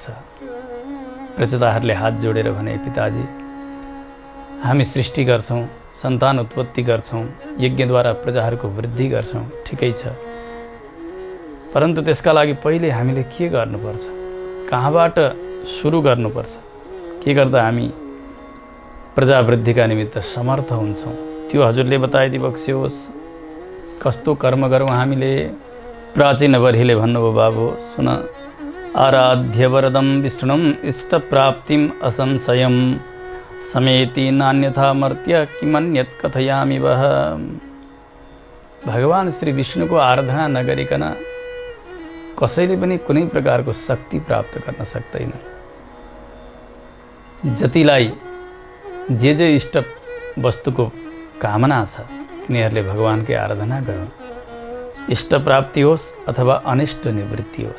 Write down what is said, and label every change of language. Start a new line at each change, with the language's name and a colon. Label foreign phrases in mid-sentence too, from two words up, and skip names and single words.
Nepali: प्रचेताहरूले हात जोडेर भने, पिताजी हामी सृष्टि गर्छौँ, सन्तान उत्पत्ति गर्छौँ, यज्ञद्वारा प्रजाहरूको वृद्धि गर्छौँ, ठिकै छ, परन्तु त्यसका लागि पहिले हामीले के गर्नुपर्छ? कहाँबाट सुरु गर्नुपर्छ? के गर्दा हामी प्रजावृद्धिका निमित्त समर्थ हुन्छौँ? त्यो हजुरले बताइदिबक्स्योस्। कस्तो कर्म गरौँ हामीले? प्राचीन बर्हीले भन्नुभयो, बाबु सुन,
Sanskrit: आराध्य वरदं विष्णुम् इष्टप्राप्तिम् असंशयं समेति नान्यथा मर्त्य किमन्यत् कथयामि वः।
Nepali: भगवान श्री विष्णुको आराधना नगरिकन कसैले पनि कुनै प्रकारको शक्ति प्राप्त गर्न सक्दैन। जतिलाई जे इष्ट वस्तुको कामना छ तिनीहरूले भगवानकै आराधना गरून्। इष्ट प्राप्ति होस् अथवा अनिष्ट निवृत्ति होस्।